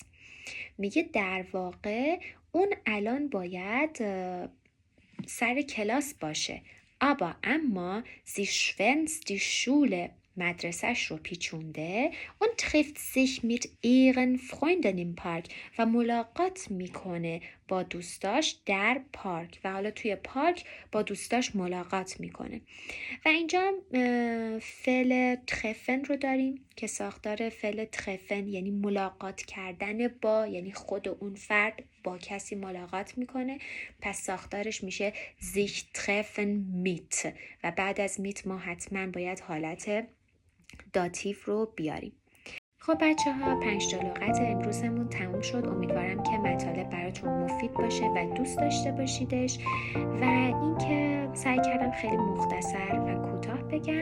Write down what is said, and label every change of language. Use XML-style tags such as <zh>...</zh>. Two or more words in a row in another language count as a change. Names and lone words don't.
<fa>میگه در واقع اون الان باید سر کلاس باشه. اما</fa> <de>sie schwänzt die Schule</de> <fa>مدرسهش رو پیچونده</fa> <de>und trifft sich mit ihren Freunden im Park</de> <fa>و ملاقات میکنه با دوستاش در پارک و حالا توی پارک با دوستاش ملاقات میکنه. و اینجا فعل treffen رو داریم که ساختار فعل treffen یعنی ملاقات کردن با، یعنی خود اون فرد با کسی ملاقات میکنه، پس ساختارش میشه</fa> <de>sich treffen mit</de> <fa>و بعد از mit ما حتما باید حالت داتیو رو بیاریم. خب بچه ها 5 تا لغت امروزمون تموم شد. امیدوارم که مطالب براتون مفید باشه و دوست داشته باشیدش و اینکه سعی کردم خیلی مختصر و کوتاه بگم.</fa>